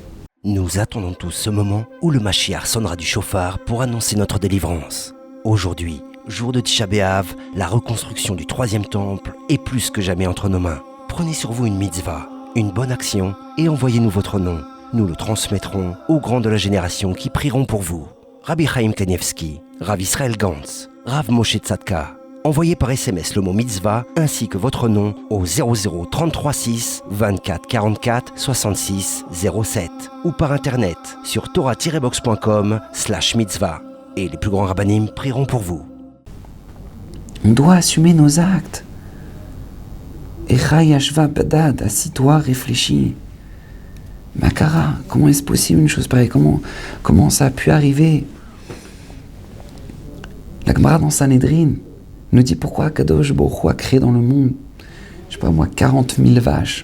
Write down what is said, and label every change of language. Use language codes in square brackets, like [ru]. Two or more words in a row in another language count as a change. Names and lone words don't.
[fr] Nous attendons tous ce moment où le Mashiach sonnera du chauffard pour annoncer notre délivrance. Aujourd'hui, jour de Tisha B'Av, la reconstruction du troisième temple est plus que jamais entre nos mains. Prenez sur vous une mitzvah, une bonne action et envoyez-nous votre nom. Nous le transmettrons aux grands de la génération qui prieront pour vous. Rabbi Chaim Kanievski, Rav Israël Gantz, Rav Moshe Tzadka. Envoyez par SMS le mot mitzvah ainsi que votre nom au 00 33 6 24 44 66 07 ou par internet sur torah-box.com/mitzvah. Et les plus grands rabbanim prieront pour vous. On doit assumer nos actes. [he] איכה ישבה בדד, [fr] assis-toi, réfléchis. Makara, comment est-ce possible une chose pareille? Comment ça a pu arriver? La Gemara dans Sanhedrin nous dit pourquoi [he] קדוש ברוך הוא [fr] a créé dans le monde, je sais pas moi, 40 000 vaches.